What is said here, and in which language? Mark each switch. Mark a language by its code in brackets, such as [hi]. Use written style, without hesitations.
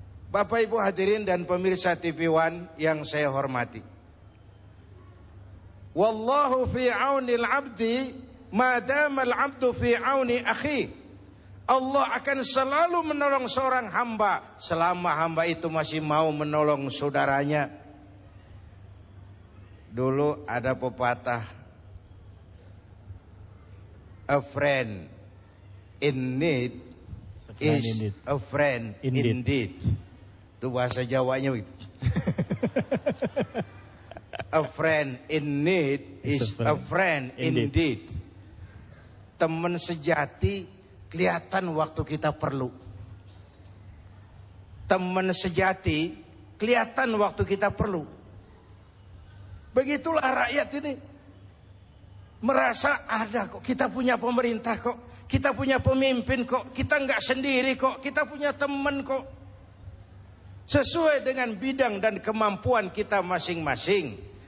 [id] Bapak Ibu hadirin dan pemirsa TV One yang saya hormati. [ar] Wallahu fi aunil abdi ma damal abdu fi auni akhi. [id] Allah akan selalu menolong seorang hamba selama hamba itu masih mau menolong saudaranya. Dulu ada pepatah, [en] a friend in need is a friend indeed. [id] Itu bahasa Jawanya. [en] A friend in need is a friend indeed. [id] Teman sejati kelihatan waktu kita perlu. Teman sejati kelihatan waktu kita perlu. Begitulah rakyat ini merasa, ada kok, kita punya pemerintah kok, kita punya pemimpin kok, kita enggak sendiri kok, kita punya teman kok, sesuai dengan bidang dan kemampuan kita masing-masing.